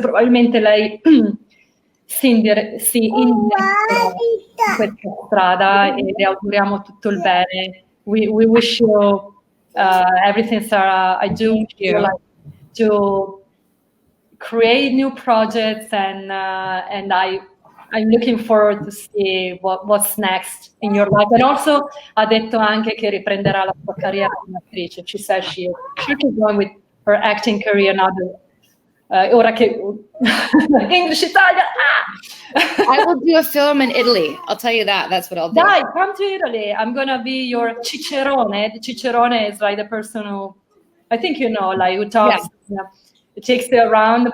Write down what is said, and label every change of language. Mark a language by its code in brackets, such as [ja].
[it] Probabilmente lei si indirizza in questa strada e le auguriamo tutto il bene. [en] We wish you everything, Sara. I do like to create new projects and I'm looking forward to see what's next in your life. And also [it] ha detto anche che riprenderà la sua carriera come attrice. [en] She said she keep going with her acting career now. Ora che English Italia. I will do a film in Italy. I'll tell you that. That's what I'll do. Dai, come to Italy. I'm gonna be your cicerone. The cicerone is like the person who, I think you know, like who talks. Yeah. It takes you around.